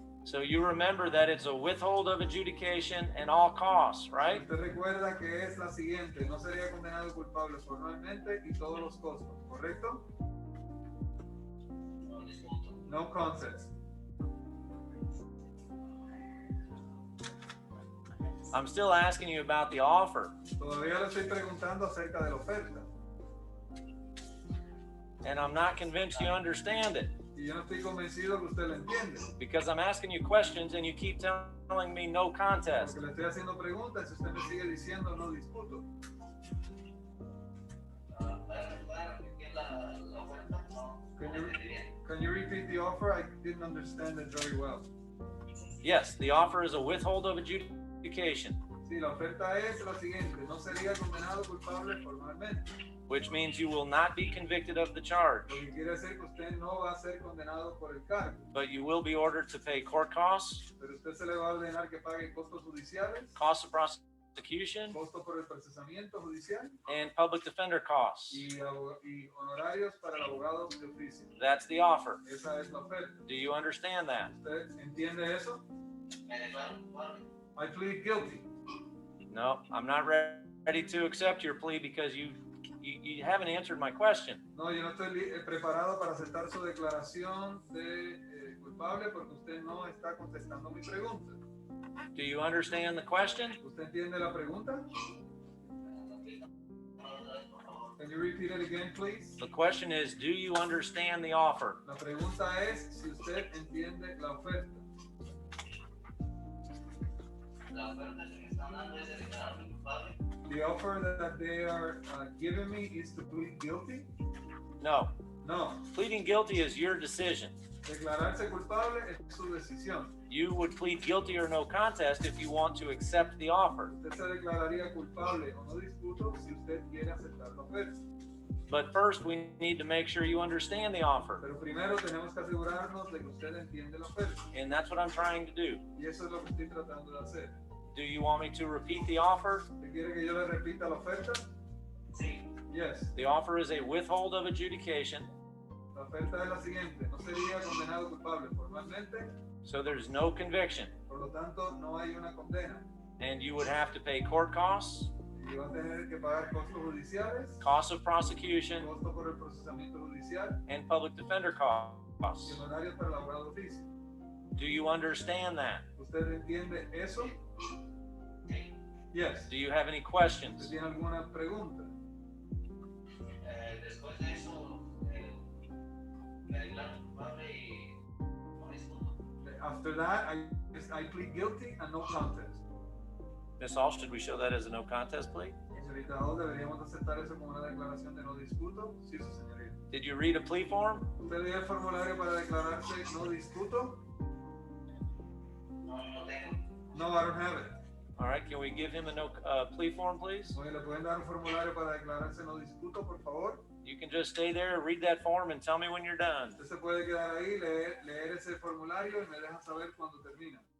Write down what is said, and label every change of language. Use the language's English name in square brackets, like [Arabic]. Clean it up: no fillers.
[English] So you remember that it's a withhold of adjudication and all costs, right? [Spanish] Usted recuerda que es la siguiente, no sería condenado culpable formalmente y todos los costos, ¿correcto? No disputo. [English] No contest. I'm still asking you about the offer. [Spanish] Todavía le estoy preguntando acerca de la oferta [English] And I'm not convinced you understand it [Spanish] y yo no estoy convencido que usted lo entiende. [English] because I'm asking you questions and you keep telling me no contest. [Spanish] Porque le estoy haciendo preguntas y usted me sigue diciendo no disputo. Claro, que la la oferta, no entendí bien. [English] Can you repeat the offer? I didn't understand it very well. Yes, the offer is a withhold of adjudication, [Spanish] Sí, la oferta es la siguiente: no sería condenado culpable formalmente. [English] which means you will not be convicted of the charge, [Spanish] Lo que quiere decir que usted no va a ser condenado por el cargo, [English] but you will be ordered to pay court costs, [Spanish] pero usted se le va a ordenar que pague costos judiciales, [English] costs of prosecution, [Spanish] costos por el procesamiento judicial [English] and public defender costs. [Spanish] y honorarios para el abogado de oficio. [English] That's the offer. [Spanish] Esa es la oferta. [English] Do you understand that? [Spanish] ¿Usted entiende eso? Me declaro culpable. [English] I plead guilty. No, I'm not ready to accept your plea because you haven't answered my question. [Spanish] No, yo no estoy preparado para aceptar su declaración de culpable porque usted no está contestando mi pregunta. [English] Do you understand the question? [Spanish] ¿Usted entiende la pregunta? [English] Can you repeat it again, please? The question is, do you understand the offer? [Spanish] La pregunta es si usted entiende la oferta. La oferta que me están dando es de declararme culpable. [English] The offer that they are giving me is to plead guilty? [Spanish] No. [English] No. Pleading guilty is your decision. [Spanish] Declararse culpable es su decisión. [English] You would plead guilty or no contest if you want to accept the offer. [Spanish] Usted se declararía culpable o no discuto si usted quiere aceptar la oferta. [English] But first, we need to make sure you understand the offer. [Spanish] Pero primero tenemos que asegurarnos de que usted entiende la oferta. [English] And that's what I'm trying to do. [Spanish] Y eso es lo que estoy tratando de hacer. [English] Do you want me to repeat the offer? [Spanish] ¿Usted quiere que yo le repita la oferta? Sí. [English] Yes. The offer is a withhold of adjudication. [Spanish] La oferta es la siguiente: no sería condenado culpable formalmente, [English] So there's no conviction. [Spanish] por lo tanto no hay una condena. [English] And you would have to pay court costs, [Spanish] Y va a tener que pagar costos judiciales, [English] costs of prosecution, [Spanish] costos por el procesamiento judicial [English] and public defender [Spanish] y [English] costs. [Spanish] honorarios para el abogado de oficio. [English] Do you understand that? [Spanish] ¿Usted entiende eso? [English] Yes. Do you have any [Spanish] ¿Usted [English] questions? [Spanish] tiene alguna pregunta? Después de eso, me declaro culpable y no discuto. [English] After that, I plead guilty and no contest. Ms. Hall, should we show that as a no contest plea? [Spanish] Señorita Hall, ¿deberíamos aceptar eso como una declaración de no discuto? Sí, su señorita. [English] Did you read a plea form? [Spanish] ¿Usted lee el formulario para declararse no discuto? No tengo. [English] No, I don't have it. All right, can we give him a no plea form, please? [Spanish] Oye, ¿le pueden dar un formulario para declararse no discuto, por favor? [English] You can just stay there, read that form, and tell me when you're done. [Spanish] Usted se puede quedar ahí, leer ese formulario y me deja saber cuando termina.